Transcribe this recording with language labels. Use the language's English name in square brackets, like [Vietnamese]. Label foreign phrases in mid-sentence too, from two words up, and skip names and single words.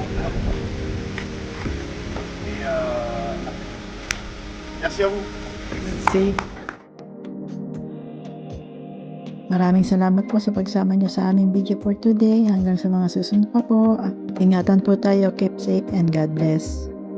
[French] Et merci à vous. [English] safe. [Filipino] Maraming salamat po sa pagsama niyo sa aming video [English] for today. [Filipino] Hanggang sa mga susunod pa po. Ingatan po tayo. [English] Keep safe and God bless.